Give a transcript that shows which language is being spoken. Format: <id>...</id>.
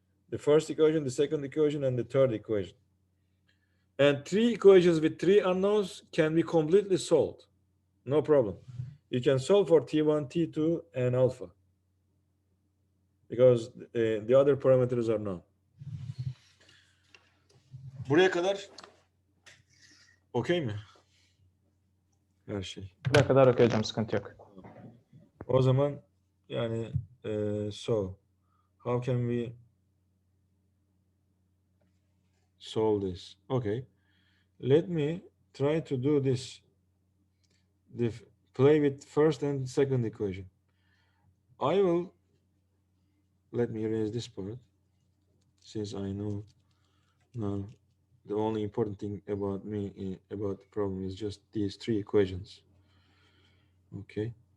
<en>The first equation, the second equation, and the third equation. And three equations with three unknowns can be completely solved. No problem. You can solve for T1, T2, and alpha, because the other parameters are known.</en> <tr>Buraya kadar okey mi? Her şey. Buraya kadar okey hocam, sıkıntı yok. O zaman yani</tr> <en>so how can we solve this? Okay, let me try to do this. The play with first and second equation. I will let me erase this part since I know now the only important thing about me about the problem is just these three equations. Okay.</en>